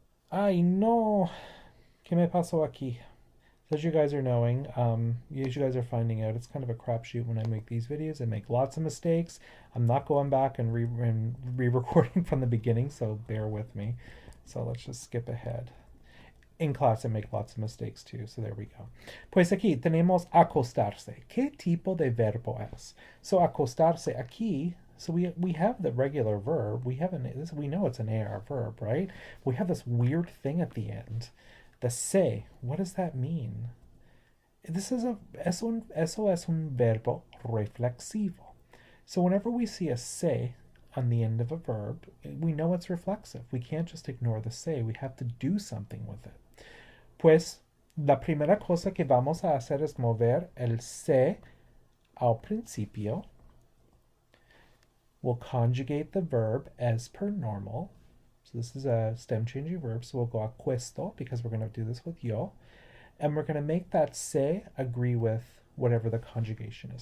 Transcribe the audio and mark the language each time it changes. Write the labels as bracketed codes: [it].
[es] Ay, no. ¿Qué me pasó aquí? [en] So as you guys are knowing, as you guys are finding out, it's kind of a crapshoot when I make these videos. I make lots of mistakes. I'm not going back and re-recording from the beginning, so bear with me. So let's just skip ahead. In class I make lots of mistakes too, so there we go. [es] Pues aquí tenemos acostarse. ¿Qué tipo de verbo es? [en] So acostarse aquí, so we have the regular verb. We know it's an AR verb, right? We have this weird thing at the end. The se, what does that mean? [es] Eso es un verbo reflexivo. [en] So whenever we see a se on the end of a verb, we know it's reflexive. We can't just ignore the se. We have to do something with it. [es] Pues la primera cosa que vamos a hacer es mover el se al principio. [en] We'll conjugate the verb as per normal. So this is a stem changing verb, so we'll go acuesto because we're going to do this with yo. And we're going to make that se agree with whatever the conjugation is.